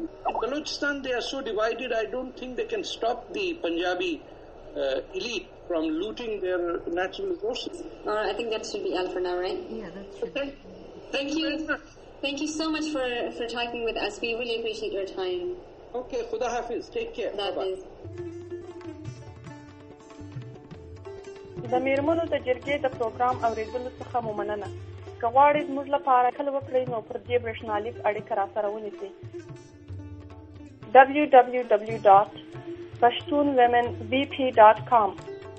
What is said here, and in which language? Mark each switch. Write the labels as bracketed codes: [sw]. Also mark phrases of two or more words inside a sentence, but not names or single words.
[en] In Balochistan, they are so divided, I don't think they can stop the Punjabi elite from looting their natural resources. All right, I think that should be all for now, right? Yeah, that's true. Okay. Thank you. Thank you so much for talking with us. We really appreciate your time. Okay, [ur] خدا حافظ. [en] Take care. Bye-bye. [ps] د میرمنو د جرګې د پروګرام اوریدلو څخه مو مننه. که غواړئ زموږ لپاره کله وکړئ نو پر دې برېښنالیک اړیکه راسره ونیسئ. www.pashtunwomenvp.com